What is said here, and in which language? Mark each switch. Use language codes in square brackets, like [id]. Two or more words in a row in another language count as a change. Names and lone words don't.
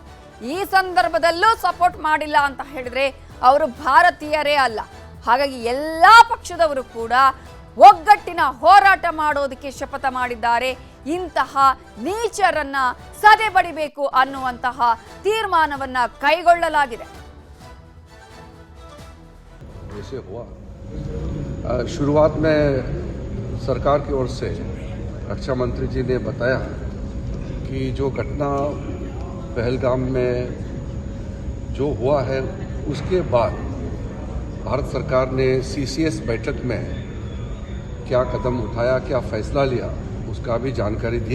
[kn] ಈ ಸಂದರ್ಭದಲ್ಲೂ ಸಪೋರ್ಟ್ ಮಾಡಿಲ್ಲ ಅಂತ ಹೇಳಿದ್ರೆ ಅವರು ಭಾರತೀಯರೇ ಅಲ್ಲ. ಹಾಗಾಗಿ ಎಲ್ಲಾ ಪಕ್ಷದವರು ಕೂಡ ಒಗ್ಗಟ್ಟಿನ ಹೋರಾಟ ಮಾಡೋದಕ್ಕೆ ಶಪಥ ಮಾಡಿದ್ದಾರೆ. ಇಂತಹ ನೀಚರನ್ನ ಸದೆಬಡಿಬೇಕು ಅನ್ನುವಂತಹ ತೀರ್ಮಾನವನ್ನ ಕೈಗೊಳ್ಳಲಾಗಿದೆ. [hi] शुरुआत में सरकार की ओर से रक्षा मंत्री जी ने बताया कि जो घटना पहलगाम में जो हुआ है उसके बाद भारत सरकार ने CCS बैठक में क्या कदम उठाया, क्या फैसला लिया, उसका भी जानकारी दिया.